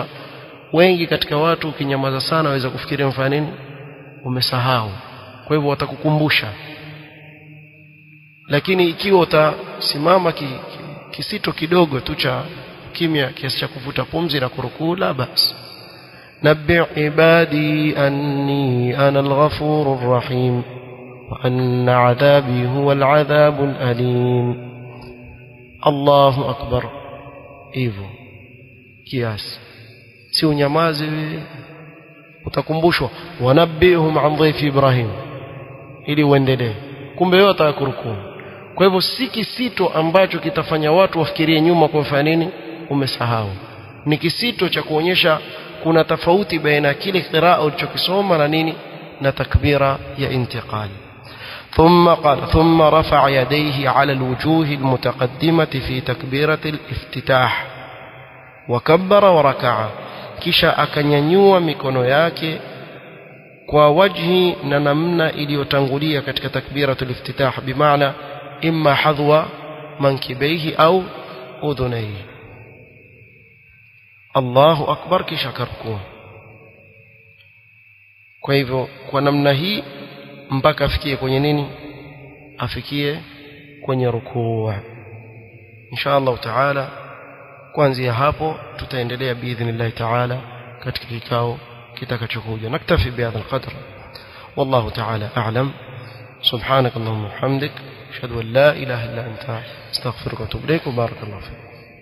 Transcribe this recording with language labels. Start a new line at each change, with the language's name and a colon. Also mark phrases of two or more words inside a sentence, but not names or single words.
Swahili: Wengi katika watu ukinyamaza sana waweza kufikiria mfano nini, umesahau. Kwa hivyo watakukumbusha. Lakini ikiwa utasimama kisito kidogo tu cha kimya kiasi cha kuvuta pumzi na kurukuu, la basi.
Arabic: نبئ عبادي أني أنا الغفور الرحيم وأن عذابي هو العذاب الأليم. الله أكبر,
Swahili: hivyo kiasi, si unyamaze utakumbushwa
Arabic: ونبئهم عن ضيف إبراهيم
Swahili: ili uendelee, kumbe wewe utakurukuu. Kwa hivyo si kisito ambacho kitafanya watu wafikirie nyuma kwa kufanya nini, umesahau. Ni kisito cha kuonyesha kuna tofauti baina kile qiraa ulichokisoma na nini, na takbira ya intiqal.
Arabic: ثم رفع يديه على الوجوه المتقدمة في تكبيرة الافتتاح وكبر وركع.
Swahili: kisha akanyanyua mikono yake kwa wajhi na namna iliyotangulia katika
Arabic: تكبيرة الافتتاح,
Swahili: bimaana
Arabic: إما حذو منكبيه
Swahili: au udhunaihi.
Arabic: الله أكبر,
Swahili: kisha karukuu. Kwa hivyo kwa namna hii mpaka afikie kwenye nini, afikie kwenye rukuu.
Arabic: إن شاء الله تعالى
Swahili: kuanzia hapo tutaendelea
Arabic: بإذن الله تعالى
Swahili: katika kikao kitakachokuja.
Arabic: نكتفي بهذا القدر, والله تعالى أعلم. سبحانك اللهم وبحمدك أشهد أن لا إله إلا أنت أستغفرك وأتوب إليك. بارك الله فيك.